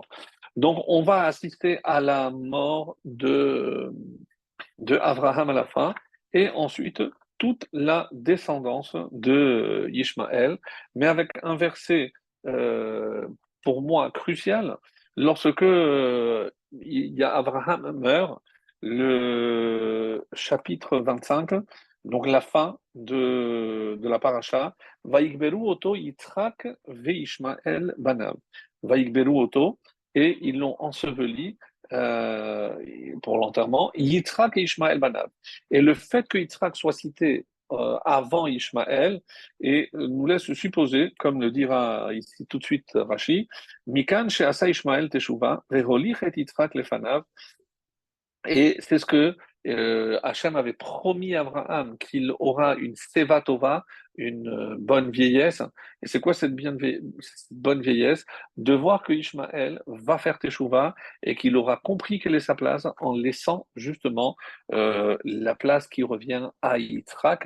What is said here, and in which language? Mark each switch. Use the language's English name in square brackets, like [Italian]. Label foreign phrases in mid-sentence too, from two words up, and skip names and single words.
[French] Donc on va assister à la mort de Abraham à la fin, et ensuite toute la descendance de Ishmaël, mais avec un verset pour moi crucial, lorsque Abraham meurt, le chapitre 25, donc la fin de la paracha, [Hebrew] ויקברו אתו יצחק וישמעאל בניו. ויקברו אתו, [French] et ils l'ont enseveli euh, pour l'enterrement, Yitzhak et Ishmael Banav. Et le fait que Yitzhak soit cité avant Ishmael et nous laisse supposer, comme le dira ici tout de suite Rashi, [Hebrew] מכאן שעשה ישמעאל תשובה, והוליך את יצחק לפניו, [French] et c'est ce que Hachem avait promis à Abraham, qu'il aura une [Hebrew] שיבה טובה, [French] une bonne vieillesse. Et c'est quoi cette bonne vieillesse? De voir que Ishmaël va faire teshuva et qu'il aura compris quelle est sa place en laissant justement la place qui revient à Yitzhak.